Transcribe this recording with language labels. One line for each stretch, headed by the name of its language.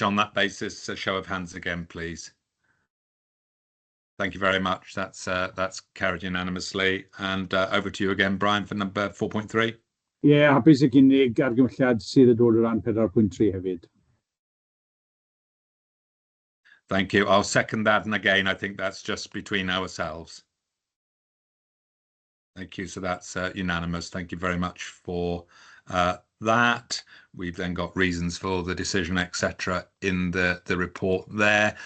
English: On that basis, a show of hands again, please. Thank you very much. That's carried unanimously. And over to you again, Brian, for number 4.3.
Welsh: Yeah, hapus I gynnig argymhelliad sydd yn dod o ran 4.3 hefyd.
English: Thank you. I'll second that. And again, I think that's just between ourselves. Thank you. So that's unanimous. Thank you very much for that. We've then got reasons for the decision, etc., in the report there.